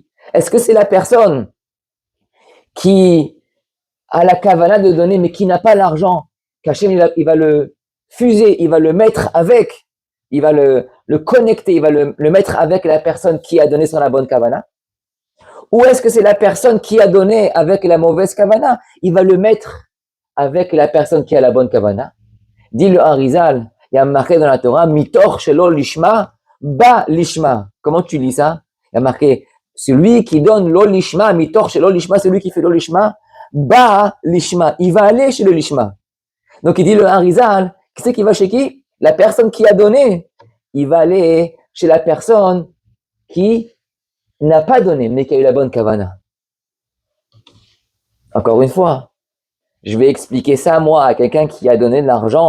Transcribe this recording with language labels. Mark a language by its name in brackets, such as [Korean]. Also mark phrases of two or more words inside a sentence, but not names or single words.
[French] Est-ce que c'est la personne qui a la kavana de donner mais qui n'a pas l'argent, qu'Hachem il va le fuser, il va le mettre avec, il va le connecter, il va le mettre avec la personne qui a donné sur la bonne kavana? Ou est-ce que c'est la personne qui a donné avec la mauvaise kavana? Il va le mettre avec la personne qui a la bonne kavana. Dit le Harizal, il y a marqué dans la Torah, [Hebrew] מתוך שלא לשמה בא לשמה. [French] Comment tu lis ça? Il y a marqué, celui qui donne [Hebrew] לא לשמה, מתוך שלא לשמה, [French] celui qui fait [Hebrew] לא לשמה בא לשמה. [French] Il va aller chez le lishma. Donc il dit le Harizal, qui c'est qui va chez qui? La personne qui a donné. Il va aller chez la personne qui n'a pas donné, mais qui a eu la bonne kavana. Encore une fois, je vais expliquer ça, moi, à quelqu'un qui a donné de l'argent.